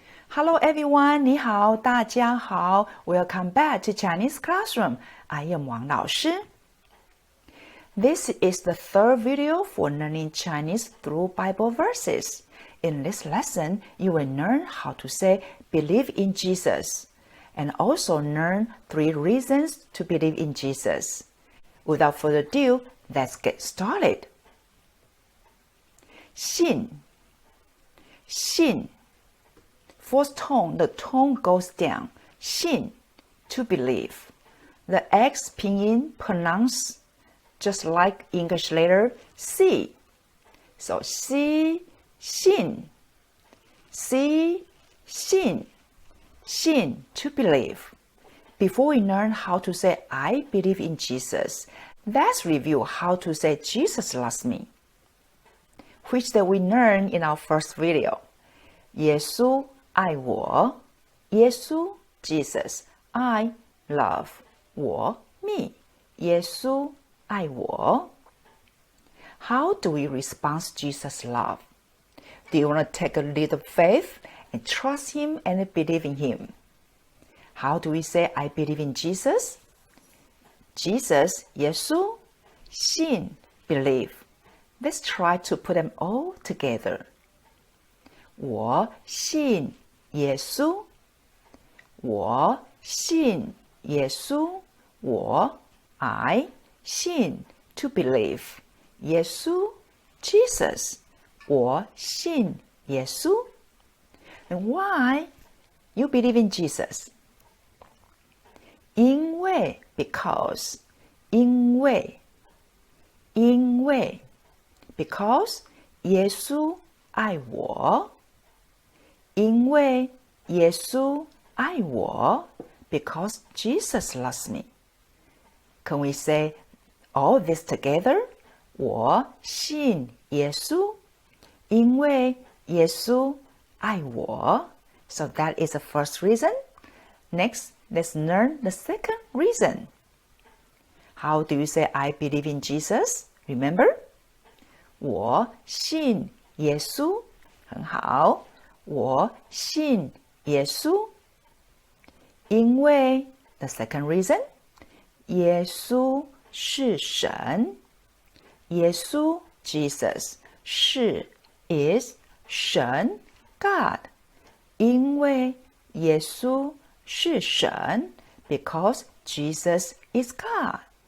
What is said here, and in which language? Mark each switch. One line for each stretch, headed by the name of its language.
English: Hello everyone,
Chinese: 你好，大家好。
English: Welcome back to Chinese Classroom. I am 王老师。 This is the third video for learning Chinese through Bible verses. In this lesson, you will learn how to say believe in Jesus and also learn 3 reasons to believe in Jesus. Without further ado, let's get started. 信 Fourth tone, the tone goes down. 信 to believe. The X pinyin pronounced just like English letter C. So C, 信 C, 信 to believe. Before we learn how to say I believe in Jesus, let's review how to say Jesus loves me, which that we learned in our first video.
Chinese: 耶稣爱我，耶稣
English: Jesus, I love
Chinese: 我 me, 耶稣爱我。
English: How do we respond to Jesus' love? Do you want to take a leap of faith and trust Him and believe in Him? How do we say I believe in Jesus? Jesus, 耶稣 信 believe. Let's try to put them all together.
Chinese: 我信耶稣，我信耶稣，我 I 信
English: to believe
Chinese: 耶稣 Jesus 我信耶稣。
English: And why you believe in Jesus?
Chinese: 因为 because 因为 because 耶稣爱我。因为耶稣爱我
English: because Jesus loves me. Can we say all this together?
Chinese: 我信耶稣，因为耶稣爱我。
English: So that is the first reason. Next, let's learn the second reason. How do you say I believe in Jesus?
Chinese: Remember? 我信耶稣，很好。我信耶稣，因为
English: the second reason,
Chinese: 耶稣是神，耶稣 Jesus 是 is 神 God， 因为耶稣是神
English: because Jesus is God.